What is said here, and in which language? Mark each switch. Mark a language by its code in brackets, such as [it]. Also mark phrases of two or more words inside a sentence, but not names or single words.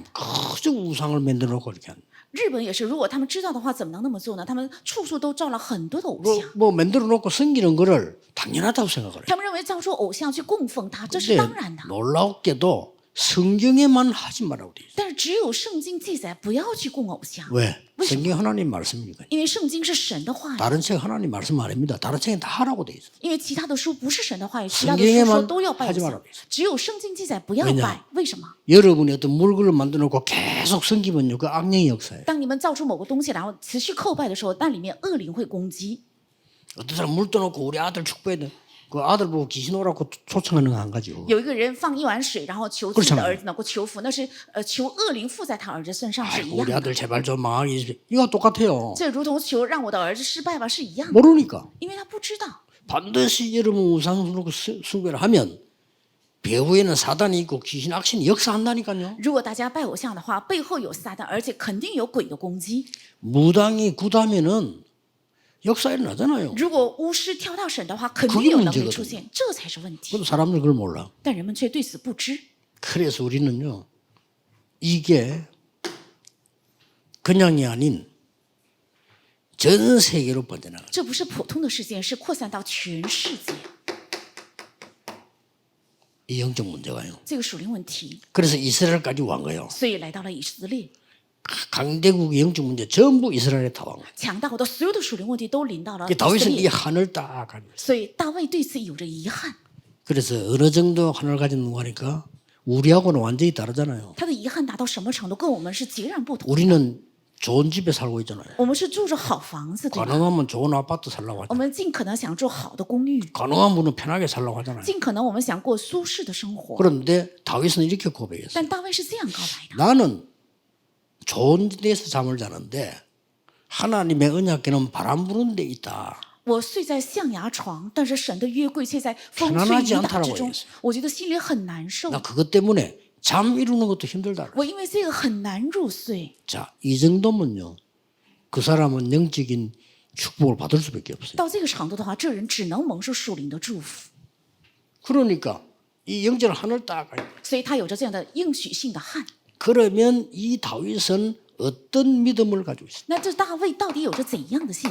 [ko] 그저 우상을 만들어 놓고 이렇게 하는. [zh] 日本也是，如果他们知道的话，怎么能那么做呢？他们处处都造了很多的偶像， [ko] 뭐 만들어 놓고 섬기는 거를 당연하다고 생각을 해요. [zh] 他们认为造出偶像去供奉他，这是 [ko] 근데 [zh] 当然的。 [ko] 놀랍게도 성경에만 하지 말라고 돼 있어요. [zh] 但是只有圣经记载不要去供偶像， [ko] 왜? 성경 하나님 말씀이니까요. [zh] 因为圣经是神的话语， [ko] 다른 책 하나님 말씀 아닙니다. 다른 책은 다 하라고 돼 있어요. [zh] 因为其他的书不是神的话语，其他的书说都要拜偶像，只有圣经记载不要拜。为什么？ [ko] 여러분이 어떤 물건을 만들어 놓고 계속 섬기면요. 그 악령의 역사예요. [zh] 当你们造出某个东西，然后持续叩拜的时候，那里面恶灵会攻击。 [ko] 어떤 사람 물 떠놓고 우리 아들 축복해야 돼. 그 아들 보고 귀신 오라고 초청하는 거 안 가지고. [zh] 有一个人放一碗水，然后求自己的儿子能够求福，那是求恶灵附在他儿子身上是一 [ko] 우리 [zh] 样的。 [ko] 아들 제발 좀 망하게 해주세요. 이거 똑같아요. [zh] 这如同求让我的儿子失败吧是一样的， [ko] 모르니까. [zh] 因为他不知道。 [ko] 반드시 여러분 우상 숭배를 하면 배후에는 사단이 있고 귀신 악신이 역사한다니까요. [zh] 如果大家拜偶像的话，背后有撒旦，而且肯定有鬼的攻击。 [ko] 무당이 굳하면은 역사 일어나잖아요. [zh] 如果巫师跳到神的话，肯定有能力出现，这才是问题。 [ko] 그런데 사람들 그걸 몰라. [zh] 但人们却对此不知。 [ko] 그래서 우리는요. 이게 그냥이 아닌 전 세계로 뻗어나가. [zh] 这不是普通的事件，是扩散到全世界。 [ko] 이 영적 문제가요. [zh] 这个属灵问题， [ko] 그래서 이스라엘까지 온 거예요. [zh] 所以来到了以色列。 [ko] 강대국의 영적 문제 전부 이스라엘에 다 온 거예요. [zh] 强大的所有的属灵问题都临到了以色 [ko] 다윗은 이 [zh] 列， [ko] 한을 딱 가지고 있어요. [zh] 所以大卫对此有着遗憾。 [ko] 그래서 어느 정도 한을 가지는 거니까 우리하고는 완전히 다르잖아요. [zh] 他的遗憾达到什么程度，跟我们是截然不同。 [ko] 우리는 좋은 집에 살고 있잖아요. [zh] 我们是住着好房子，对吧？ [ko] 가능하면 좋은 아파트 살라고 [zh] 我 [ko] 하잖아요. [zh] 们尽可能想住好的公寓， [ko] 가능한 분은 편하게 살라고 하잖아요. [zh] 尽可能我们想过舒适的生活。 [ko] 그런데 다윗은 이렇게 고백했어요. [zh] 但大卫是这样告白的： [ko] 나는 좋은 데서 잠을 자는데 하나님의 언약궤는 바람 부는 데 있다. [zh] 我睡在象牙床，但是神的约柜却在风吹 [ko] 편안하지 [zh] 雨打之 [ko] 않다라고 [zh] 中 [ko] 얘기했어요 ， [zh] 我觉得心里很难受。 [ko] 나 그것 때문에 잠 이루는 것도 힘들다. [zh] 我因为这个很难入睡。 [ko] 자, 이 정도면요. 그 사람은 영적인 축복을 받을 수밖에 없어요. [zh] 到这个程度的话，这人只能蒙受属灵的祝福。 [ko] 그러니까 이 영적 하늘 딱 가요. [zh] 所以他有着这样的应许性的汉。 [ko] 그러면 이 다윗은 어떤 믿음을 가지고 있어요?